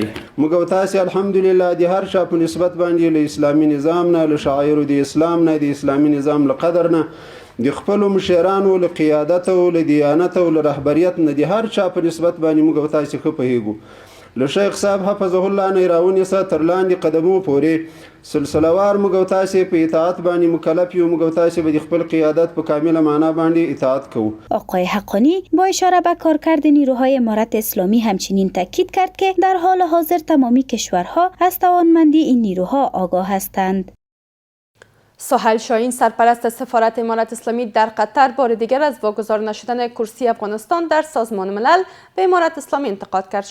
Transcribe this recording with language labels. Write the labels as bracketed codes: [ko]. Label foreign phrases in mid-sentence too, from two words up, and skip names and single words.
[ps] موږ تاسو الحمدلله د هر چا په نسبت باندې له اسلامي نظام نه، له شعایرو د اسلام نه، د اسلامي نظام له قدر نه، د خپلو مشرانو له قیادت او له دیانت او له رهبریت نه د هر چا په نسبت باندې موږ تاسو ښه پوهیږو. له شیخ صاحب [ar] حفظه الله [ps] نه راونیسه تر لاندې قدمو پورې سلسلهوار موږ تاسو په اطاعت باندې مکلف یو. موږ تاسو به د خپل قیادت په کامله معنا باندې اطاعت کوو. [fa] آقای حقانی با اشاره به کارکرد نیروهای امارت اسلامی همچنین تاکید کرد که در حال حاضر تمامی کشورها از توانمندی این نیروها آگاه هستند. سهیل شاهین سرپرست سفارت امارت اسلامی در قطر بار دیگر از واگذار نشدن کرسی افغانستان در سازمان ملل به امارت اسلامی انتقاد کرد.